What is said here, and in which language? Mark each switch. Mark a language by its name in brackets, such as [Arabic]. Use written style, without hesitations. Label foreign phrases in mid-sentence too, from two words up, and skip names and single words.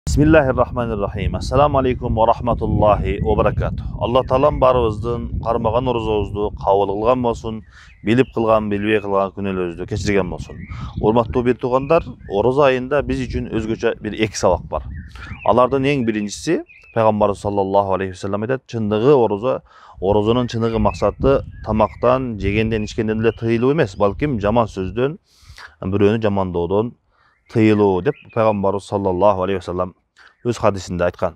[Arabic] بسم الله الرحمن الرحيم. السلام عليكم ورحمة الله وبركاته. الله تعالى [Kyrgyz] barыбыздын кармаган орозобузду кабыл кылган болсун, билип кылган, билбей кылган күнөөлөрүбүздү кечирген болсун. Урматтуу бир туугандар, ороз айында биз үчүн өзгөчө бир эки сабак бар. Алардын эң биринчиси Пайгамбарыбыз [Arabic] صلى الله عليه وسلم [Kyrgyz] айтат, чындыгы орозонун чындыгы максаты тамактан, жегенден, ичкенден эле тыйылуу эмес, балким жаман сөздөн, бирөөнү жамандоодон тыйылуу деп Пайгамбарыбыз [Arabic] صلى الله عليه وسلم [Kyrgyz] өз хадисинде айткан.